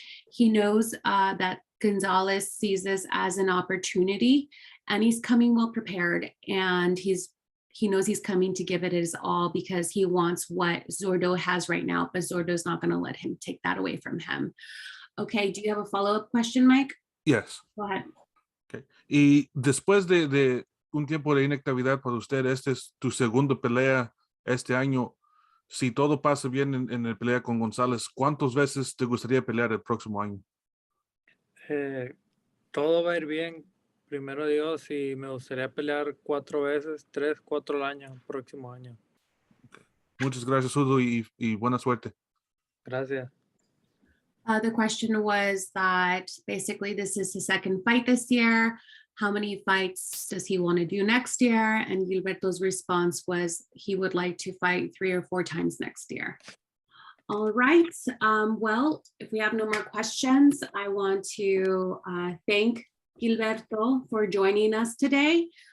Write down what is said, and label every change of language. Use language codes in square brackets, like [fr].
[en] He knows that Gonzalez sees this as an opportunity, and he's coming well prepared, and he knows he's coming to give it his all because he wants what Zurdo has right now, but Zurdo's not going to let him take that away from him. Okay, do you have a follow-up question, Mike? Yes. Go ahead. Okay. [es] Y después de un tiempo de inactividad para usted, este es tu segunda pelea este año. Si todo pasa bien en la pelea con González, ¿cuántas veces te gustaría pelear el próximo año? Todo va a ir bien, primero Dios, y me gustaría pelear 4 veces, 3, 4 al año, el próximo año. [en] Okay. [es] Muchas gracias, Zurdo, y buena suerte. Gracias. [en] The question was that basically this is his second fight this year. How many fights does he want to do next year? And Gilberto's response was he would like to fight 3 or 4 times next year. All right. Well, if we have no more questions, I want to thank Gilberto for joining us today.